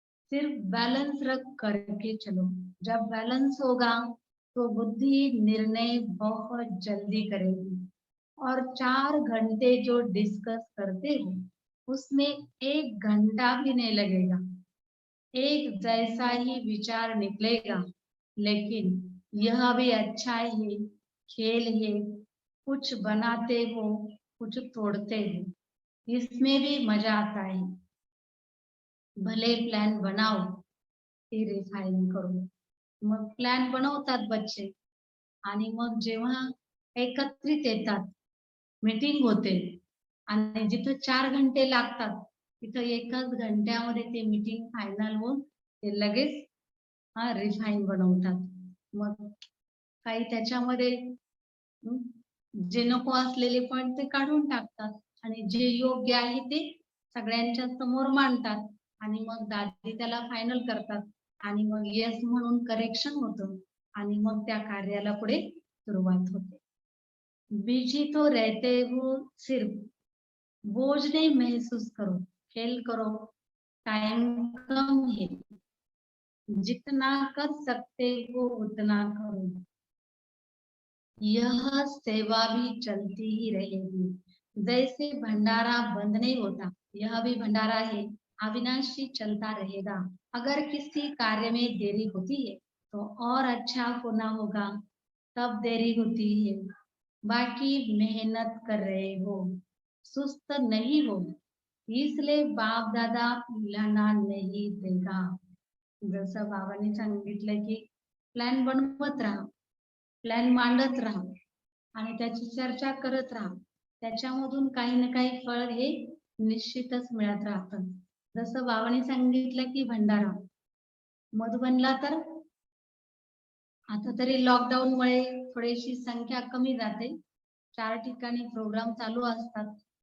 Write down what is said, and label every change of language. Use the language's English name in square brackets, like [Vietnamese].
[Hindi] सिर्फ बैलेंस रख करके चलो, जब बैलेंस होगा तो बुद्धि निर्णय बहुत जल्दी करेगी और 4 घंटे जो डिस्कस करते हो उसमें 1 घंटा भी नहीं लगेगा, एक जैसा ही विचार निकलेगा। लेकिन यह भी अच्छा है, खेल है, कुछ बनाते हो कुछ तोड़ते हो, इसमें भी मजा आता है। [Marathi] भले प्लॅन बनाव ते रिफाईन करू. मग प्लॅन बनवतात बच्चे आणि मग जेव्हा एकत्रित येतात, मीटिंग होते आणि जिथं 4 घंटे लागतात तिथं एकाच घंट्यामध्ये ते मीटिंग फायनल होऊन ते लगेच रिफाईन बनवतात. मग काही त्याच्यामध्ये हं, जे नको असलेले पॉइंट ते काढून टाकतात आणि जे योग्य आहे ते सगळ्यांच्या समोर मांडतात आणि मग दादी त्याला फायनल करतात आणि मग येस म्हणून करेक्शन होतं आणि मग त्या कार्याला पुढे सुरुवात होते. [Hindi] बिजी तो रहते हो, सिर्फ बोझ नहीं महसूस करो, खेल करो, टाइम कम है, जितना कर सकते हो उतना करो, यह सेवा भी चलती ही रहेगी। जैसे भंडारा बंद नहीं होता, यह भी भंडारा है, अविनाशी चलता रहेगा। अगर किसी कार्य में देरी होती है तो और अच्छा होना होगा, तब देरी होती है। बाकी मेहनत कर रहे हो, सुस्त नहीं हो, इसलिए बाप दादा उल्हाना नहीं देगा। [Marathi] जसं बाबांनी सांगितलं की प्लॅन बनवत राहा, प्लॅन मांडत राहा आणि त्याची चर्चा करत राहा, त्याच्यामधून काही ना काही फळ हे निश्चितच मिळत राहतं. जसं बाबांनी सांगितलं की भंडारा मधुबनला तर आता तरी लॉकडाऊन मुळे थोडीशी संख्या कमी जाते, 4 ठिकाणी प्रोग्राम चालू असतात.